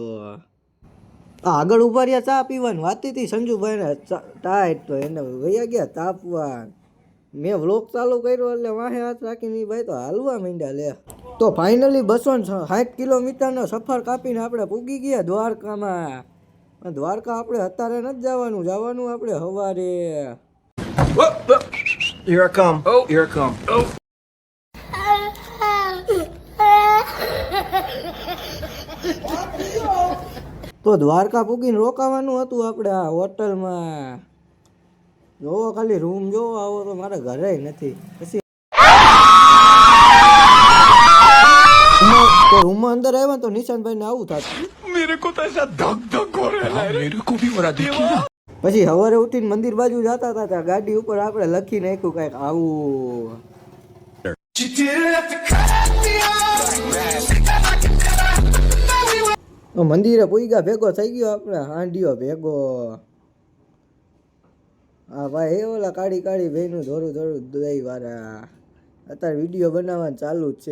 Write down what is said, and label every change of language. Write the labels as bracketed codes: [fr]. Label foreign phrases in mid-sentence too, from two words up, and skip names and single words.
[gu] આગળ ઉભા રહ્યા ચા પીવાની વાત હતી સંજુભાઈને ટાઈટ, તો એને વયા ગયા તાપવા. મેં વ્લોગ ચાલુ કર્યો એટલે વાહે હાથ રાખીને ભાઈ તો હાલવા માંડ્યા લે. તો ફાઇનલી 260 કિલોમીટરનો સફર કાપીને આપણે પૂગી ગયા દ્વારકામાં. દ્વારકા આપણે અત્યારે નથી જવાનું આપણે સવારે. [en] Here I come. Oh, here I come. Oh. [gu] તો દ્વારકા પૂગીને રોકાવાનું હતું આપણે આ હોટલમાં. જોવો ખાલી રૂમ જોવો, આવો તો મારા ઘરે નથી. પછી તો રૂમમાં અંદર આવ્યા તો નિશાંતભાઈ ને આવું થતું. [hi] मेरे को तो ऐसा धक धक हो रहा है. मेरे को भी हो रहा देखिए. [gu] પછી સવારે ઉઠીને મંદિર બાજુ જતા હતા ત્યાં ગાડી ઉપર આપણે લખી નાખ્યું કઈક આવું. મંદિરે પૂગ્યા ભેગો થઈ ગયો આપણે હાંડિયો ભેગો. હા ભાઈ, એ ઓલા કાળી કાળી ભાઈનું ધોરું દઈ વાળા અત્યારે વિડીયો બનાવવાનું ચાલુ જ છે.